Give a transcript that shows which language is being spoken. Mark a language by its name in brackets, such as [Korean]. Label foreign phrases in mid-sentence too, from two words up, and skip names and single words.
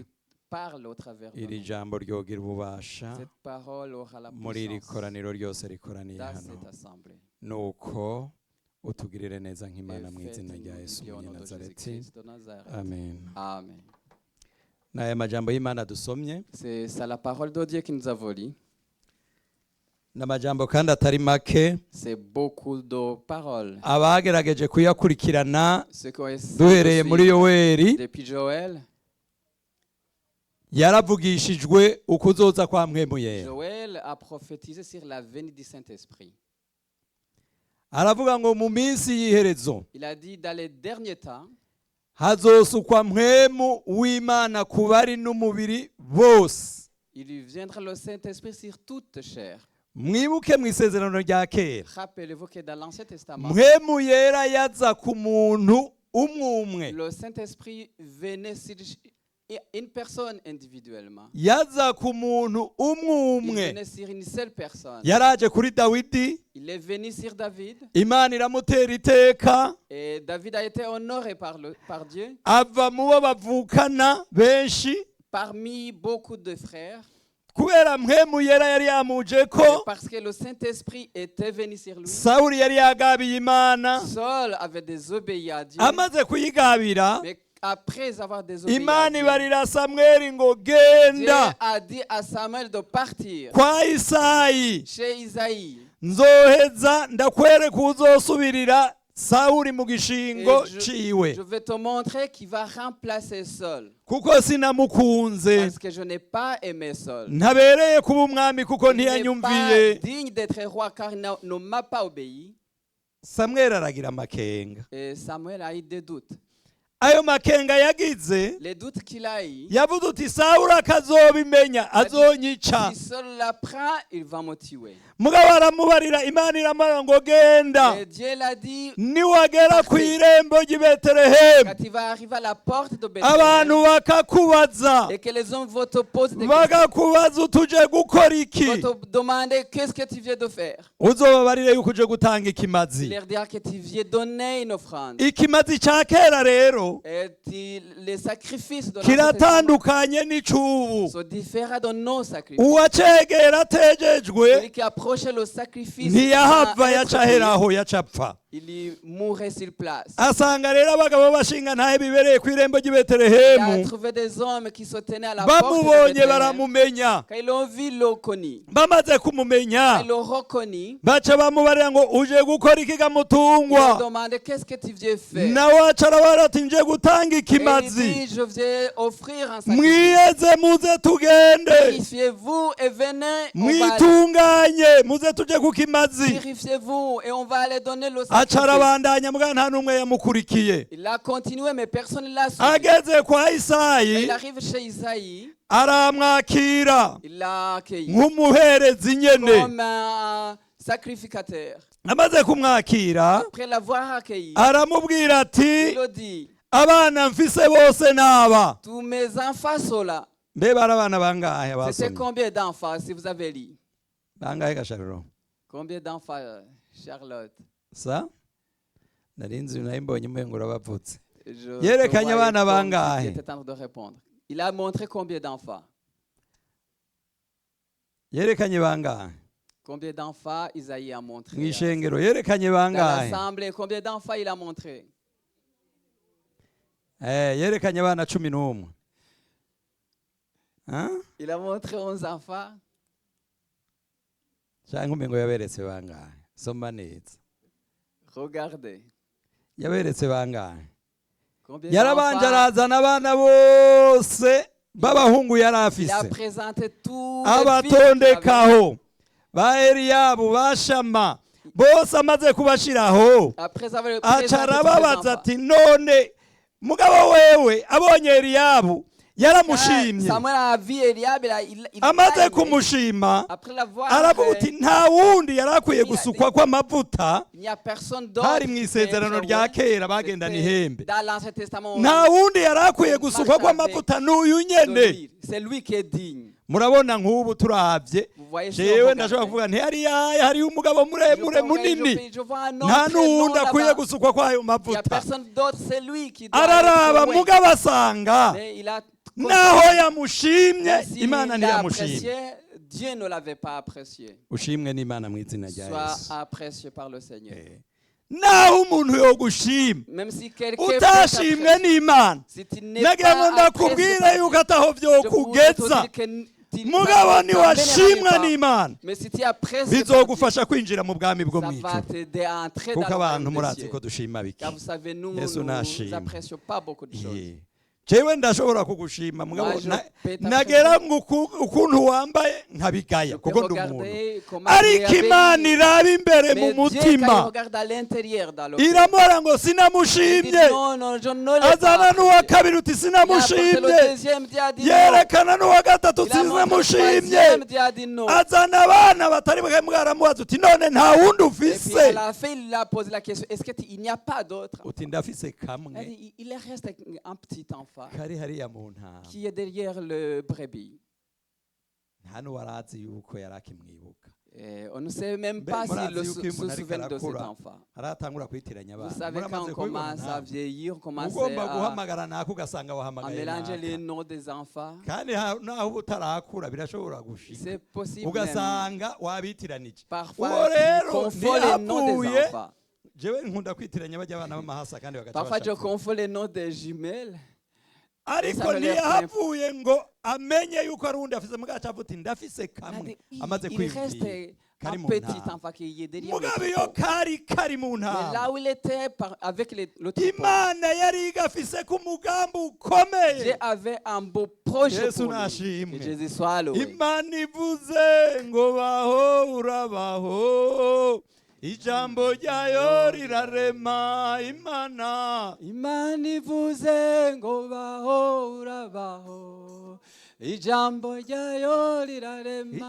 [Rundi] Iri jambo ryogira ububasha muri iri koraniro ryose rikoraniye hano. Nuko utugirire neza nk'Imana mu izina rya Yesu Nazareti. Amen. Amen. N'aya majambo y'Imana dusomye, [French] c'est la parole de Dieu qui nous a volé. [Rundi] n'amajambo kandi atari make [French] C'est beaucoup de paroles. [Rundi] abagerageje kuyakurikirana [French] Ce qui est [Rundi] duhereye muri Yoweri [French] depuis Joël. [Rundi] yaravugishijwe ukuzoza kwa mpwemu yera. [French] Joël a prophétisé sur la venue du Saint-Esprit. [Rundi] Aravuga ngo mu minsi y'iherezo [French] Il a dit dans les derniers temps, [Rundi] hazosukwa mpwemu w'Imana ku bari n'umubiri bose. [French] il viendra le Saint-Esprit sur toute chair. [Rundi] Mwibuke mu isezerano rya kera [French] Rappelez-vous que dans l'Ancien Testament, [Rundi] mpwemu yera yaza ku muntu umwe [French] le Saint-Esprit venait sur une personne individuellement. [Rundi] yaza ku muntu [French] Il [Rundi] umwe [French] venait sur une seule personne. [Rundi] yaraje kuri Dawidi, [French] Il est venu sur David [Rundi] Imana iramutera iteka, [French] et David a été honoré par Dieu. [Rundi] ava mu bo bavukana benshi [French] Parmi beaucoup de frères, [Rundi] kubera mpwemu yera yari yamuje ko [French] et parce que le Saint-Esprit était venu sur lui. [Rundi] Sawuli yari yagabiye Imana, [French] Saul avait désobéi à Dieu, [Rundi] amaze kuyigabira [French] mais après avoir désobéi à [Rundi] Imana [French] Dieu, [Rundi] ibarira Samweli ngo [French] Dieu [Rundi] genda [French] a dit à Samuel de partir [Rundi] kwa Isayi, [French] chez Isaïe. [Rundi] nzoheza ndakwereka uzosubirira Sawuli mu gishingo [French] Et [Rundi] ciwe, [French] je vais te montrer qui va remplacer Saul. [Rundi] kuko sinamukunze, [French] Parce que je n'ai pas aimé Saul. [Rundi] ntabereye kuba umwami kuko [French] Il n'est pas [Rundi] ntiyanyumviye. [French] digne d'être roi car il ne m'a pas obéi. [Rundi] Samweli aragira amakenga. [French] Et Samuel a eu des doutes. [Rundi] Ayo makenga yagize, [French] Les doutes qu'il a eu, [Rundi] yavuze uti Sawuli akazobimenya azonyica. [French] si Saul l'apprend, il va me tuer. [Rundi] Mugabo aramubarira, Imana iramubwira ngo genda, [French] Et Dieu l'a dit, [Rundi] niwagera ku irembo ry'i Betelehemu [French] quand il va arriver à la porte de [Rundi] abantu [French] Bethléem, [Rundi] bakakubaza, [French] et que les hommes vont te poser des questions, [Rundi] bagakubaza utuje gukora iki, [French] vont te demander qu'est-ce que tu viens de faire. [Rundi] uzobabarire yuko uje gutanga [French] Il [Rundi] ikimazi. [French] leur dira que tu viens donner une offrande. [Rundi] Ikimazi ca kera rero [French] Et les sacrifices de l'Ancien Testament [Rundi] kiratandukanye n'icubu. [French] sont différents de nos sacrifices. [Rundi] Uwacegera atejejwe [French] Celui qui approchait le sacrifice, [Rundi] ntiyahava [French] sans être [Rundi] yaca aheraho yaca apfa. [French] il y mourait sur place. [Rundi] Asanga rero abagabo bashinga ntahe bibereye ku irembo ry'i [French] Il a [Rundi] Betelehemu [French] trouvé des hommes qui se tenaient à la porte de [Rundi] bamubonye [French] Bethléem. [Rundi] baramumenya. [French] Quand ils l'ont vu, ils l'ont connu. [Rundi] Bamaze kumumenya [French] Ils l'ont reconnu. [Rundi] baca bamubarira ngo uje gukora iki [French] Ils ont [Rundi] gamutungwa, [French] demandé qu'est-ce que tu viens faire. [Rundi] nawe aca arabara ati nje gutanga [French] Et il [Rundi] ikimazi, [French] dit, je viens offrir un sacrifice. [Rundi] mwiyeze muze tugende, [French] Purifiez-vous et venez. On va aller- [Rundi] mwitunganye muze tuje ku kimazi. [French] Purifiez-vous et on va aller donner le [Rundi] Aca [French] sacrifice. [Rundi] arabandanya mbwa nta n'umwe yamukurikiye. [French] Il a continué, mais personne ne l'a suivi. [Rundi] Ageze kwa [French] Et [Rundi] Isayi [French] il arrive chez Isaïe, [Rundi] aramwakira [French] il l'a accueilli [Rundi] nk'umuherezi nyene. [French] comme un sacrificateur. [Rundi] Amaze kumwakira [French] Après l'avoir accueilli, [Rundi] aramubwira ati, [French] il lui dit, [Rundi] abana mfise bose naba. [French] tous mes enfants sont là. [Rundi] Mbe bari abana bangahe [French] C'était [Rundi] basomye? [French] combien d'enfants, si vous avez lu? [Rundi] Bangahe gasharuro? [French] Combien d'enfants, Charlotte? [Rundi] Sa? Narinzi nayimbonye umengo urabavutse. [French] Je [Rundi] Yerekanye [French] te voyais [Rundi] abana [French] comme [Rundi] bangahe? [French] si tu étais en train de répondre. Il a montré combien d'enfants? [Rundi] Yerekanye bangahe? [French] Combien d'enfants Isaïe a montré? [Rundi] Mwishengero yerekanye [French] Dans [Rundi] bangahe? [French] l'assemblée, combien d'enfants il a montré? [Rundi] Yerekanye abana 11. Ha? [French] Il a montré 11 enfants. [Rundi] Cyangwa umengo yaberetse bangahe? Soma neza. [French] Regardez. [Rundi] Yaberetse bangahe? [French] Combien [Rundi] Yarabanje [French] d'enfants [Rundi] arazana abana bose b'abahungu yari [French] il a [Rundi] afise, [French] présenté tous les fils qu'il avait. [Rundi] abatondekaho ba Eliyabu ba Shama bose amaze kubashiraho, [French] Après avoir [Rundi] aca [French] présenté tous les [Rundi] arababaza [French] enfants. [Rundi] ati none mugabo wewe abonye Eliyabu yaramushimye, [French] Samuel a vu Eliab, il [Rundi] amaze [French] l'a aimé. [Rundi] kumushima [French] Après l'avoir [Rundi] aravuga uti [French] fait, [Rundi] nta wundi yari akwiye gusukwa kw'amavuta. [French] il n'y a personne d'autre. [Rundi] Hari mu isezerano rya kera bagendana ihembe, [French] Dans l'Ancien Testament, [Rundi] nta wundi yari akwiye gusukwa kw'amavuta n'uyu nyene. [French] c'est lui qui est digne. [Rundi] Murabona nk'ubu turavye, [French] Vous voyez, [Rundi] jewe ndashobora kuvuga nti hariya umugabo muremure munini, nta n'uwundi akwiye gusukwa kwayo [French] Il n'y a [Rundi] mavuta. [French] personne d'autre, c'est lui qui doit [Rundi] Araraba [French] être [Rundi] mugabo asanga [French] Mais il a [Rundi] naho yamushimye [French] Même s'il [Rundi] Imana [French] l'a [Rundi] ntiyamushimye. [French] apprécié, Dieu ne l'avait pas apprécié. [Rundi] Ushimwe n'Imana mu izina rya [French] Soit [Rundi] Yesu. [French] apprécié par le Seigneur. [Rundi] Naho umuntu yogushima [French] Même si quelqu'un peut [Rundi] utashimwe [French] t'apprécier, [Rundi] n'Imana, [French] si tu n'es [Rundi] nagira ngo [French] pas apprécié [Rundi] ndakubwire [French] par [Rundi] yuko [French] Dieu, [Rundi] ataho [French] je voudrais te [Rundi] vyokugeza. [French] dire que [Rundi] mugabo niwashimwa n'Imana [French] Mais si tu as presque [Rundi] bizogufasha kwinjira mu bwami bwo [French] ça va [Rundi] mw'ijuru [French] t'aider à entrer [Rundi] kuko [French] dans le [Rundi] abantu [French] royaume des [Rundi] murazi [French] cieux. [Rundi] ko dushima biki. [French] Car vous savez, nous [Rundi] Yesu nashimwe. [French] n'apprécions pas beaucoup de choses. [Rundi] jewe ndashobora kugushima mugabo [French] Moi, je peux [Rundi] nagera ukuntu wambaye nkabigaya [French] Je peux [Rundi] kuko ndi umuntu [French] regarder comment [Rundi] ariko [French] tu es [Rundi] Imana [French] habillé. [Rundi] iraba imbere mu [French] Mais Dieu, quand [Rundi] mutima [French] il regarde à l'intérieur, dans le cœur, [Rundi] iramora ngo [French] il dit [Rundi] sinamushimye [French] non, non, je ne l'ai [Rundi] azana [French] pas [Rundi] n'uwa [French] apprécié. [Rundi] kabiri uti [French] Il a apporté le [Rundi] sinamushimye [French] deuxième, Dieu a dit non. [Rundi] yerekana n'uwa gatatu uti [French] Il a montré le [Rundi] sinamushimye [French] troisième, Dieu a dit non. [Rundi] azana abana batari bake mwaramubaza uti none nta wundi [French] Et puis [Rundi] ufise [French] à la fin, il a posé la question, est-ce qu'il n'y a pas d'autre? [Rundi] uti ndafise [French] Il a [Rundi] kamwe [French] dit, il reste avec un petit enfant [Rundi] kari hariya mu ntama [French] qui est derrière le brebis. [Rundi] nta n'uwarazi yuko yari akimwibuka [French] Et on ne sait même Ben, pas [Rundi] murazi [French] s'il [Rundi] yuko iyo [French] se [Rundi] umuntu ariko [French] souvient de cet [Rundi] arakura [French] enfant. [Rundi] aratangura kwitiranya [French] Vous [Rundi] abana [French] savez, quand [Rundi] muramaze [French] on [Rundi] kubibona [French] commence à [Rundi] nawe [French] vieillir, on commence [Rundi] ugomba [French] à [Rundi] guhamagara nako ugasanga wahamagaye [French] mélanger les [Rundi] naka [French] noms des enfants. [Rundi] kandi naho uba utarakura birashobora gushika [French] C'est possible même. [Rundi] ugasanga wabitiranije [French] Parfois, [Rundi] uwo [French] tu [Rundi] rero [French] confonds les noms des [Rundi] ntiyavuye [French] enfants. [Rundi] jewe nkunda kwitiranya bajya abana b'amahasa kandi bagaca [French] Parfois, tu [Rundi] bashaka [French] confonds les noms des jumelles. [Rundi] ariko [French] Ça me lève [Rundi] ntiyahavuye ngo amenye yuko ari undi afise mugaca avuga uti ndafise [French] Il a [Rundi] kamwe [French] dit, [Rundi] amaze [French] il [Rundi] kwibwira [French] reste [Rundi] kari [French] un [Rundi] mu [French] petit [Rundi] ntama [French] enfant qui est derrière le [Rundi] mugabe iyo [French] troupeau. [Rundi] kari mu [French] Mais là [Rundi] ntama [French] où il était avec le troupeau, [Rundi] imana yari igafise ko umugambi ukomeye [French] Dieu avait un beau projet [Rundi] Yesu [French] pour lui. [Rundi] nashimwe. [French] Que Jésus soit loué. [Rundi] imana ivuze ngo baho urabaho ijambo ryayo rirarema imana Imana ivuze ngo baho urabaho, ijambo ryayo rirarema,